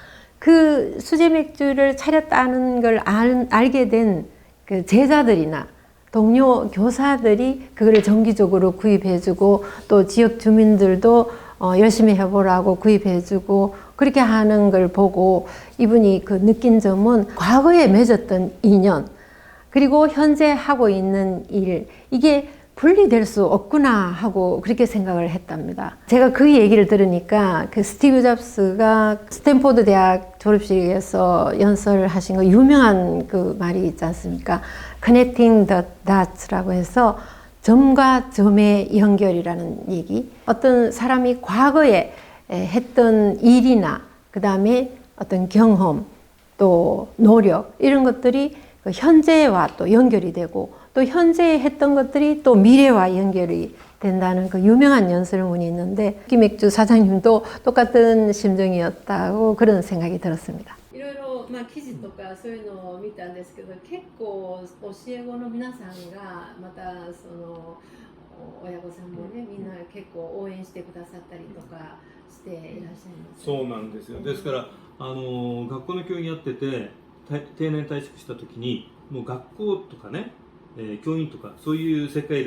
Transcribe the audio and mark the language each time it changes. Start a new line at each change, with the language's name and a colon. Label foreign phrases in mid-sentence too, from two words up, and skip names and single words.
Korean: 그 수제 맥주를 차렸다는 걸 알게 된 그 제자들이나 동료 교사들이 그거를 정기적으로 구입해주고 또 지역 주민들도 열심히 해보라고 구입해주고 그렇게 하는 걸 보고 이분이 그 느낀 점은 과거에 맺었던 인연 그리고 현재 하고 있는 일 이게 분리될 수 없구나 하고 그렇게 생각을 했답니다. 제가 그 얘기를 들으니까 그 스티브 잡스가 스탠포드 대학 졸업식에서 연설하신 거 유명한 그 말이 있지 않습니까?
English: Connecting the dots
Korean: 라고 해서 점과 점의 연결이라는 얘기. 어떤 사람이 과거에 했던 일이나 그 다음에 어떤 경험 또 노력 이런 것들이 현재와 또 연결이 되고 또 현재에 했던 것들이 또 미래와 연결이 된다는 그 유명한 연설문이 있는데 기맥주 사장님도 똑같은 심정이었다고 그런 생각이 들었습니다.
Japanese: いろいろ記事とかそういうのを見たんですけど結構教え子の皆さんがまたその親御さんもねみんな結構応援してくださったりとかしていらっしゃいます、そうなんですよ。ですから学校の教員やってて定年退職した時にもう学校とかね、教員とかそういう世界で